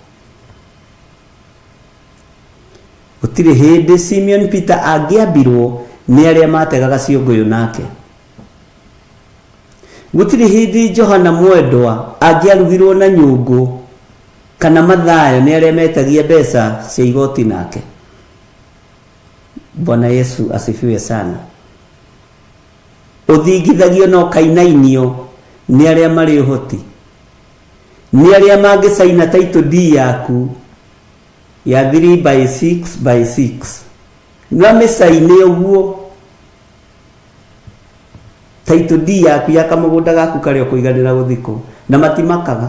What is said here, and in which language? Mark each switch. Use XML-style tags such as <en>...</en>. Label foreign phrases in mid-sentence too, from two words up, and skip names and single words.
<ki>Gũtirĩ hĩndĩ Simeon Peter angĩambirwo nĩ arĩa mategaga ciũngũyũ nake. Gũtirĩ hĩndĩ Johana Mwendwa angĩarugirwo na nyũngũ kana Mathayo nĩ arĩa metagia mbeca cia igoti nake.</ki> <sw>Bwana Yesu asifiwe sana.</sw> <ki>Ũthingithagio na ũkainainio nĩ arĩa marĩ ũhoti. Nĩ arĩa mangĩcaina</ki> <en>title D</en> <ki>yaku ya 3/6/6 no mĩcaine ũguo</ki> <en>title D</en> <ki>yaku ya kamũgũnda gaku karĩa ũkũiganĩra gũthikwo na matimakaga.</ki>